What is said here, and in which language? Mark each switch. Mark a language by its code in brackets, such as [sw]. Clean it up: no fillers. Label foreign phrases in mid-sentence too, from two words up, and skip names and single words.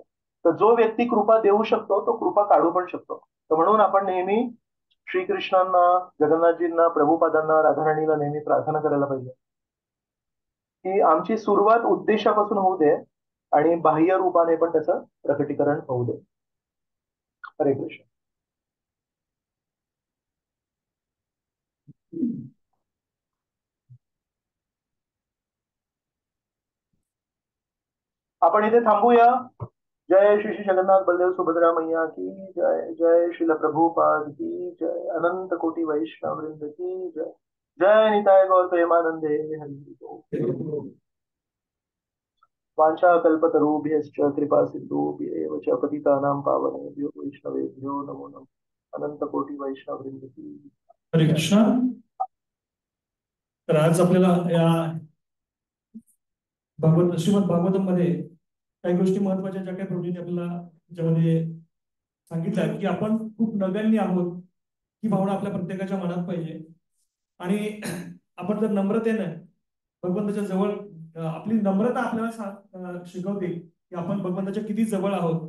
[mr] तर जो व्यक्ती कृपा देऊ शकतो तो कृपा काढू पण शकतो. तर म्हणून आपण नेहमी श्रीकृष्णांना, जगन्नाथजींना, प्रभुपादांना, राधाराणीला नेहमी प्रार्थना करायला पाहिजे की आमची सुरुवात उद्देशापासून होऊ दे आणि बाह्य रूपाने पण त्याचं प्रकटीकरण होऊ दे. हरे कृष्ण. आपण इथे थांबूया. [hi] जय श्री श्री जगन्नाथ बलदेव सुभद्रा मैया की जय. जय श्रील प्रभुपाद की जय. अनंत कोटी वैष्णव वृंद की जय. [bn] जय निताय गौर प्रेमानंदे हरि बोल. [sa] वांछा कल्पतरुभ्यश्च कृपा सिंधुभ्येव च पतितानां पावनेभ्यो वैष्णवेभ्यो नमो नमः. [hi] अनंत कोटी वैष्णव वृंद की. [mr] हरे कृष्णा. तर आज आपल्याला या श्रीमद भागवतम मध्ये काही गोष्टी महत्वाच्या ज्या काही प्रभूंनी आपल्याला त्याच्यामध्ये सांगितल्या की आपण खूप नगण्य आहोत ही भावना आपल्या प्रत्येकाच्या मनात पाहिजे. आणि आपण जर नम्रतेनं भगवंताच्या जवळ, आपली नम्रता आपल्याला शिकवते की आपण भगवंताच्या किती जवळ आहोत.